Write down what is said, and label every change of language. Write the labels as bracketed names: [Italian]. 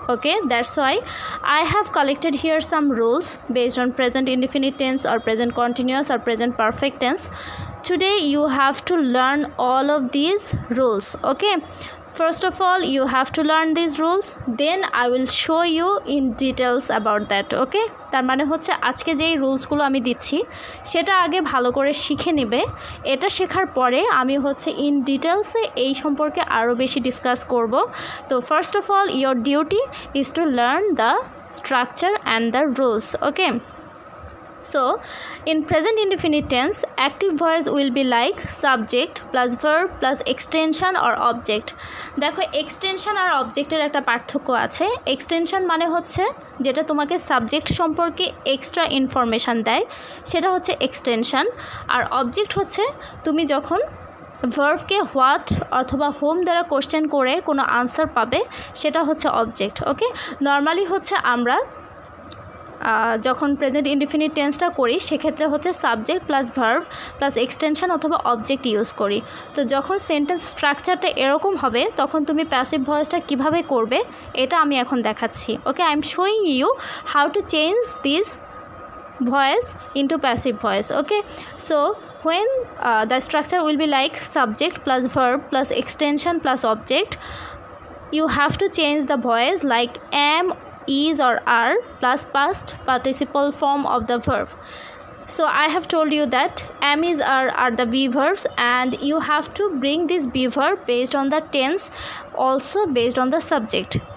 [English] Okay, that's why I have collected here some rules based on present indefinite tense or present continuous or present perfect tense. Today you have to learn all of these rules. Okay, first of all you have to learn these rules, then I will show you in details about that. [Bangla] Okay, তার মানে হচ্ছে আজকে যেই রুলসগুলো আমি দিচ্ছি সেটা আগে ভালো করে শিখে নেবে। এটা শেখার পরে আমি হচ্ছে ইন ডিটেলসে এই সম্পর্কে আরও বেশি ডিসকাস করব। [English] তো first of all your duty is to learn the structure and the rules. Okay, so in present indefinite tense, active voice will be like subject plus verb plus extension or object. [Bangla] দেখো extension আর অবজেক্টের একটা পার্থক্য আছে। Extension মানে হচ্ছে যেটা তোমাকে subject সম্পর্কে এক্সট্রা ইনফরমেশান দেয়, সেটা হচ্ছে এক্সটেনশন। আর অবজেক্ট হচ্ছে তুমি যখন ভার্বকে হোয়াট অথবা হোম দ্বারা কোশ্চেন করে কোনো আনসার পাবে, সেটা হচ্ছে অবজেক্ট। ওকে, নর্মালি হচ্ছে আমরা যখন প্রেজেন্ট ইনডিফিনিট টেন্সটা করি সেক্ষেত্রে হচ্ছে subject plus verb plus extension অথবা অবজেক্ট ইউজ করি। তো যখন সেন্টেন্স স্ট্রাকচারটা এরকম হবে তখন তুমি প্যাসিভ ভয়েসটা কিভাবে করবে এটা আমি এখন দেখাচ্ছি। [English] Okay, I am showing you how to change this voice into passive voice. Okay, so when the structure will be like subject plus verb plus extension plus object, you have to change the voice like am, is or are plus past participle form of the verb. So I have told you that am, is, are the be verbs, and you have to bring this be verb based on the tense, also based on the subject.